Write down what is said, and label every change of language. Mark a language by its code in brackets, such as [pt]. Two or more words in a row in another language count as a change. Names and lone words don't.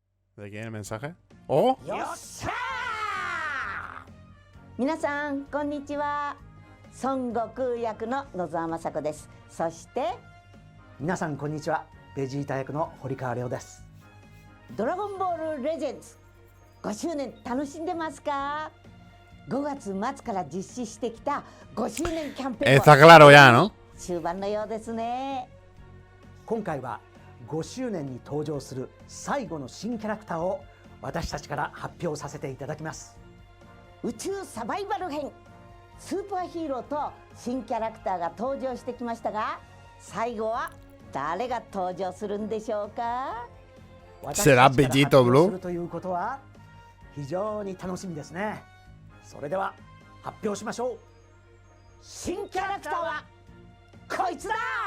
[es] ¿De quién el mensaje? ¡Oh! [ja] 皆さん、こんにちは. Son Goku 役の野沢雅子です。そして皆さんこんにちは。ベジータ役の堀川亮です。ドラゴンボールレジェンズ5周年楽しんでますか？5月末から実施してきた5周年キャンペーン [es] Está claro ya, ¿no? [ja] 終盤のようですね。今回は5周年に登場する最後の新キャラクターを私たちから発表させていただきます。宇宙サバイバル編、スーパーヒーローと新キャラクターが登場してきましたが、最後は誰が登場するんでしょうか [es] ？Será Vegito, bro. [ja] ということは非常に楽しみですね。それでは発表しましょう。新キャラクターはこいつだ。